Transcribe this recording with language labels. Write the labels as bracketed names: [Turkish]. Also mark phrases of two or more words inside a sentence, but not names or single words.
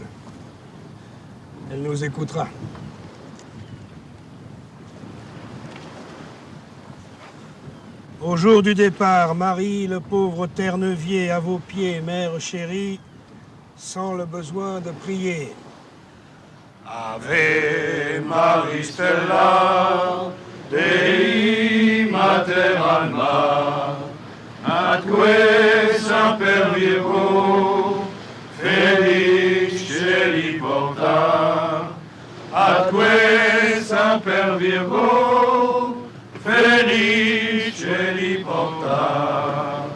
[French] Elle nous écoutera. Au jour du départ, Marie, le pauvre Ternevier, à vos pieds, mère chérie, sans le besoin de prier. [Latin] Ave Maria Stella, Dei Mater Alma, atque semper Virgo, felice porta, atque semper Virgo, felice porta.